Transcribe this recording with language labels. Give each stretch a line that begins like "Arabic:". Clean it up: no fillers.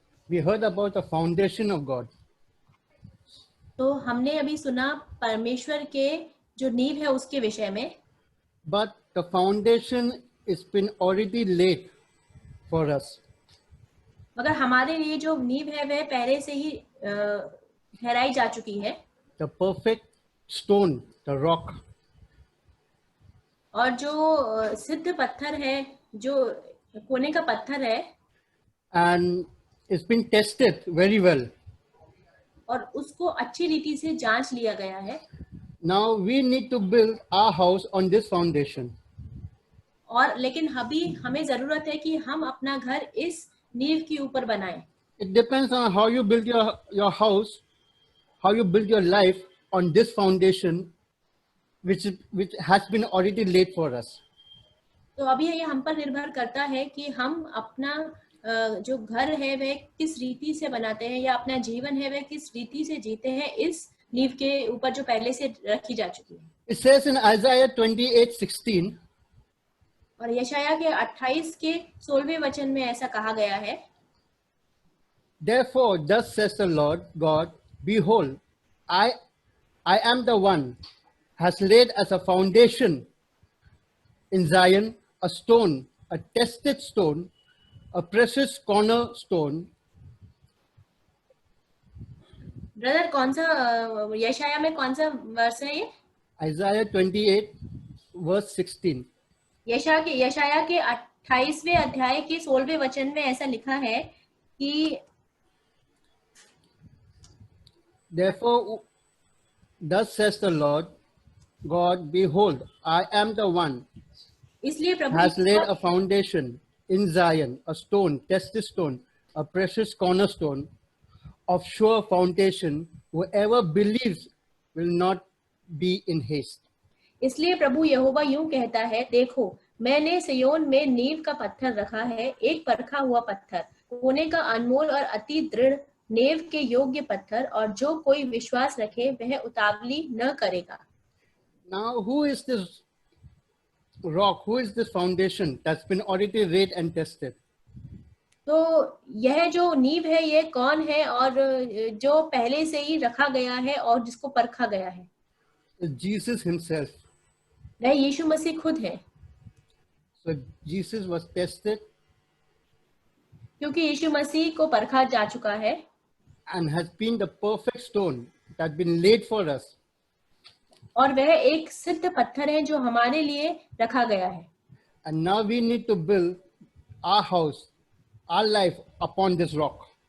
English: We heard about the foundation of God.
Hindi: तो हमने अभी सुना परमेश्वर के जो नींव है उसके विषय में।
English: But the foundation has been already laid for us.
Hindi: मगर हमारे लिए जो नींव है वह पहले से ही ठहराई जा चुकी है।
English: The perfect stone, the rock.
Hindi: और जो सिद्ध पत्थर है, जो कोने का पत्थर है,
English: And it's been tested very well.
Hindi: और उसको अच्छी रीति से जांच लिया गया है।
English: Now we need to build our house on this foundation.
Hindi: और लेकिन अभी हमें जरूरत है कि हम अपना घर इस नींव के ऊपर बनाएं।
English: It depends on how you build your house, how you build your life on this foundation, which has been already laid for us.
Hindi: तो अभी ये हम पर निर्भर करता है कि हम अपना जो घर है वह किस रीति से बनाते हैं या अपना जीवन है वह किस रीति से जीते हैं इस नींव के ऊपर जो पहले से रखी जा चुकी है।
English: It says in Isaiah 28:16.
Hindi: और यशाया के 28 के 16वें वचन में ऐसा कहा गया है,
English: Therefore, thus says the Lord God, behold, I am the one has laid as a foundation in Zion a stone, a tested stone, a precious cornerstone.
Hindi: Brother कौन सा यशाया में कौन सा वर्ष है ये?
English: Isaiah 28 verse 16.
Hindi: यशाया के 28वें अध्याय के 16वें वचन में ऐसा लिखा है कि
English: Therefore, thus says the Lord God, behold, I am the one
Hindi: इसलिए प्रभु
English: has laid a foundation in Zion, a stone, tested stone, a precious cornerstone of sure foundation. Whoever believes will not be in haste.
Hindi: इसलिए प्रभु यहोवा यूं कहता है, देखो मैंने सियोन में नींव का पत्थर रखा है, एक परखा हुआ पत्थर, होने का अनमोल और अति दृढ़, नेव के योग्य पत्थर, और जो कोई विश्वास रखे वह उतावली न करेगा।
English: Now, who is this rock? Who is this foundation that's been already laid and tested?
Hindi: तो यह जो नींव है ये कौन है और जो पहले से ही रखा गया है और जिसको परखा गया है?
English: It's Jesus himself.
Hindi: वह यीशु मसीह खुद है,
English: So Jesus was tested
Hindi: क्योंकि यीशु मसीह को परखा जा चुका है
English: and has been the perfect stone that's been laid for us.
Hindi: और वह एक सिद्ध पत्थर है जो हमारे लिए रखा गया है।
English: And now we need to build our house, our life upon this rock.